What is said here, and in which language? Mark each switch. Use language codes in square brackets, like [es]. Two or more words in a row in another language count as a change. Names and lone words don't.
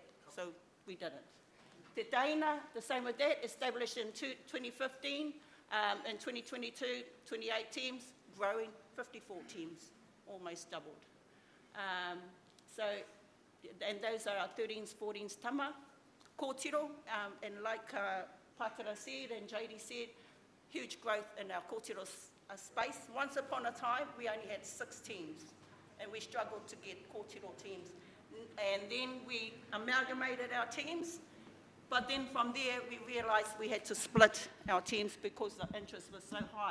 [en] So we didn't. [mi] Te Taina, [en] the same with that, established in 2015. In 2022, 28 teams, growing 54 teams, almost doubled. And those are our 13s, 14s tama. Kōtiro, and like Patara said and JD said, huge growth in our kōtiro space. Once upon a time, we only had 6 teams, and we struggled to get kōtiro teams. And then we amalgamated our teams, but then from there, we realised we had to split our teams because the interest was so high.